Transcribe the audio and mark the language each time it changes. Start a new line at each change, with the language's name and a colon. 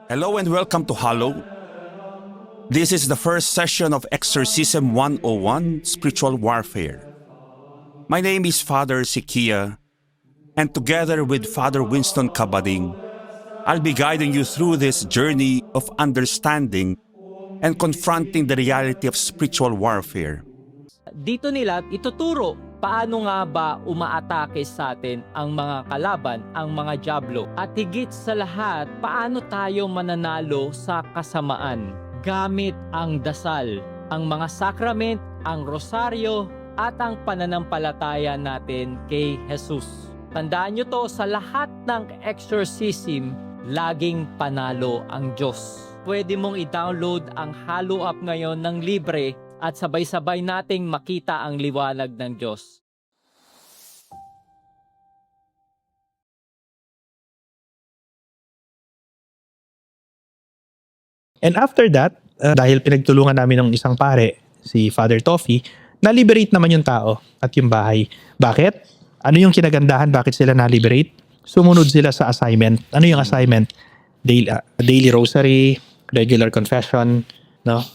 English: Hello and welcome to Hollow. This is the first session of Exorcism 101, Spiritual Warfare. My name is Father Sikia, and together with Father Winston Kabading, I'll be guiding you through this journey of understanding and confronting the reality of spiritual warfare.
Filipino: Dito nila ituturo paano nga ba umaatake sa atin ang mga kalaban, ang mga diablo. At higit sa lahat, paano tayo mananalo sa kasamaan gamit ang dasal, ang mga sakrament, ang rosaryo, at ang pananampalataya natin kay Jesus. Tandaan nyo to, sa lahat ng exorcism, laging panalo ang Diyos. Pwede mong i-download ang Hollow Up ngayon ng libre at sabay-sabay nating makita ang liwanag ng Diyos. And after that, dahil pinagtulungan namin ng isang pare, si Father Toffee, na-liberate naman yung tao at yung bahay. Bakit? Ano yung kinagandahan? Bakit sila na-liberate? Sumunod sila sa assignment. Ano yung assignment?
English: Daily rosary, regular confession, no?